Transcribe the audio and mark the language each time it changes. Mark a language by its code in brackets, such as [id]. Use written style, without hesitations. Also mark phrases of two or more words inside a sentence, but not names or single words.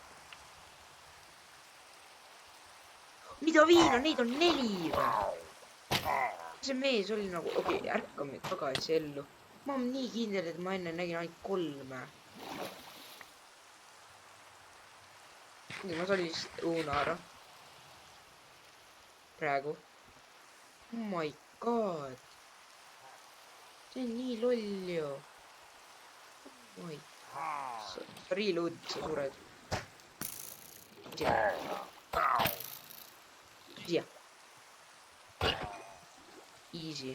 [et] mida viina, neid on 4 või? see mees oli nagu, okei, ärkame tagasi ellu. ma olen nii kindel, et ma enne nägin ainult 3. ma sain vist õuna ära. praegu. [en] oh my god. [et] see on nii loll ju. oi. sa reload, sa sured. siia. Easy.